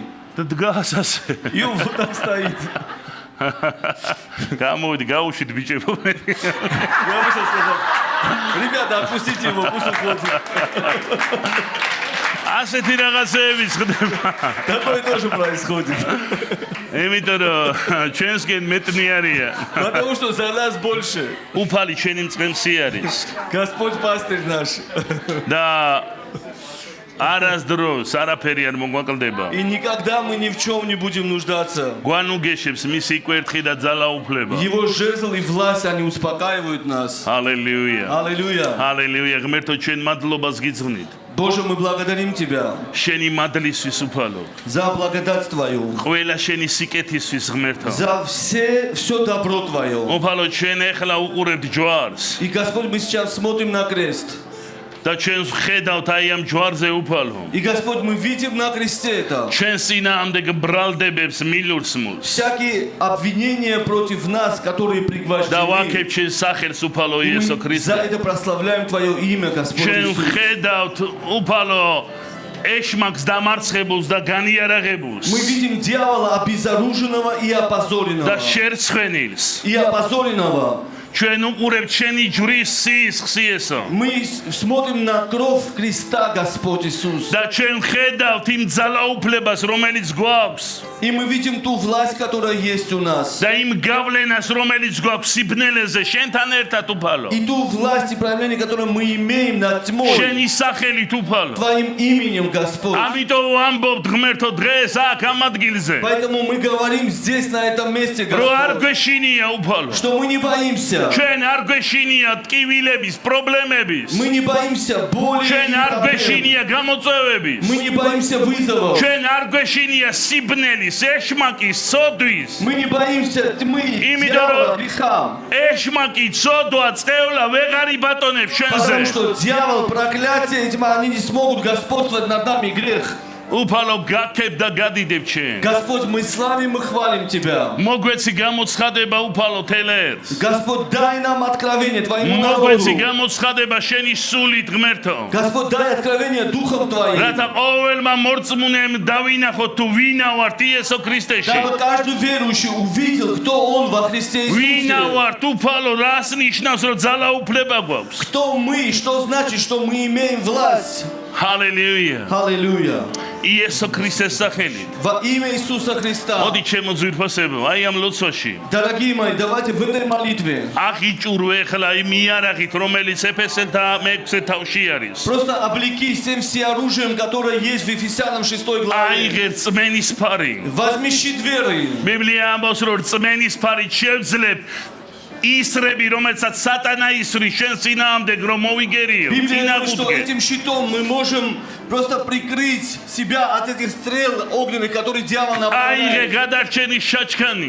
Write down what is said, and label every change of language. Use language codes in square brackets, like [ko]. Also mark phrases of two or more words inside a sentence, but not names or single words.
[ka] და დგას ასე. [ru] И он вот так стоит. [ka] გამოვიდი, გაუშვით ბიჭებო. [ru] Я вышел сказал: ребята, отпустите его, пусть уходит. [ka] ასეთი რაღაცეები ხდება. [ru] Такое тоже происходит. [ka] იმიტომ რომ ჩვენსგენ მეტნიარია. [ru] Потому что за нас больше. [ka] უფალი ჩვენი მწყემსი არის. [ru] Господь пастырь наш. [ka] და არასდროს არაფერი არ მოგვაკლდება. [ru] И никогда мы ни в чем не будем нуждаться. [ka] გვანუგეშებს მისი კვერთხი და ძალაუფლება. [ru] Его жезл и власть, они успокаивают нас. [ka] ჰალელუია. [ru] Аллилуйя. [ka] ჰალელუია. ღმერთო ჩვენ მადლობას გიძღვნით. [ru] Боже, мы благодарим Тебя [ka] შენი მადლისთვის უფალო. [ru] за благодать Твою, [ka] ყველა შენი სიკეთისთვის ღმერთო. [ru] за все добро Твое. [ka] უფალო ჩვენ ეხლა უყურებთ ჯვარს. [ru] И, Господь, мы сейчас смотрим на крест. [ka] და ჩვენ ვხედავთ აი ამ ჯვარზე უფალო. [ru] И, Господь, мы видим на кресте это. [ka] ჩვენ წინააღმდეგ ბრალდებებს მილურსმულს. [ru] Всякие обвинения против нас, которые [ka] და [ru] пригвождены. [ka] ვაკებ ჩვენ სახელს უფალო [ru] И [ka] იესო [ru] мы за [ka] ქრისტე. [ru] это прославляем Твое имя, Господь [ka] ჩვენ [ru] Иисус. [ka] ვხედავთ უფალო ეშმაკს დამარცხებულს და განიარაღებულს [ru] Мы видим дьявола обезоруженного и [ka] და [ru] опозоренного. [ka] შერცხვენილს. [ru] И опозоренного. [ka] ჩვენ უყურებთ შენი ჯვრის სისხლს იესო. [ru] Мы смотрим на кровь креста, Господь Иисус. [ka] და ჩვენ ვხედავთ იმ ძალაუფლებას რომელიც გვაქვს [ru] И мы видим ту власть, которая есть у нас. [ka] და იმ გავლენას რომელიც გვაქვს სიბნელეზე შენთან ერთად უფალო. [ru] И ту власть и проявление, которое мы имеем над тьмой. [ka] შენი სახელით უფალო. [ru] Твоим именем, Господь. [ka] ამიტომ ვამბობთ ღმერთო დღეს აქ ამ ადგილზე [ru] Поэтому мы говорим здесь, на этом месте, [ka] რომ არ [ru] Господь, [ka] გვეშინია უფალო. [ru] что мы не боимся. [ka] ჩვენ არ გვეშინია ტკივილების პრობლემების. [ru] Мы не боимся боли и [ka] ჩვენ არ [ru] проблем. [ka] გვეშინია გამოწვევების. [ru] Мы не боимся вызовов. [ka] ჩვენ არ გვეშინია სიბნელის, ეშმაკის, ცოდვის. [ru] Мы не боимся тьмы, Имя дьявола, дорог- греха. [ka] ეშმაკი, ცოდვა, წყევლა ვეღარ იბატონებს [ru] Потому [ka] ჩვენზე. [ru] что дьявол, проклятие и тьма, они не смогут господствовать над нами, грех. [ka] უფალო გაქებ და გადიდებ ჩვენ. [ru] Господь, мы славим и хвалим Тебя. [ka] მოგვეცი გამოცხადება უფალო თელერს. [ru] Господь, дай нам откровение Твоему [ka] მოგვეცი [ru] народу. [ka] გამოცხადება შენი სულით ღმერთო. [ru] Господь, дай откровение Духом Твоим. [ka] რათა ყოველმა მორწმუნემ დავინახოთ თუ ვინა ვართ იესო ქრისტეში. [ru] Дабы каждый верующий увидел, кто Он во Христе [ka] ვინა [ru] Иисусе. [ka] ვართ უფალო რას ნიშნავს რომ ძალაუფლება გვაქვს. [ru] Кто мы, что значит, что мы имеем власть. [ka] ჰალელუია. [ru] Аллилуйя. [ka] იესო ქრისტეს სახელით. [ru] Во имя Иисуса Христа. [ka] მოდი ჩემო ძვირფასებო, აი ამ ლოცვაში. [ru] Дорогие мои, давайте в этой молитве [ka] აღიჭურო ეხლა იმ იარაღით, რომელიც ეფესელთა 6 თავში არის. [ru] просто облекись тем всеоружием, которое есть в Ефесянам 6 главе. [ka] აიღე რწმენის ფარი. [ru] Возьми щит веры. [ka] ბიბლია ამბობს, რომ რწმენის ფარით შევძლებ ისრები, რომელსაც სატანა ისრის შენ წინააღმდეგ რომ მოვიგერიო. [ru] Библия говорит, что [ka] წინააღმდეგ. [ru] этим щитом мы можем просто прикрыть себя от этих стрел огненных, которые дьявол [ka] აიღე [ru] направляет. [ka] გადარჩენის შაჩქანი.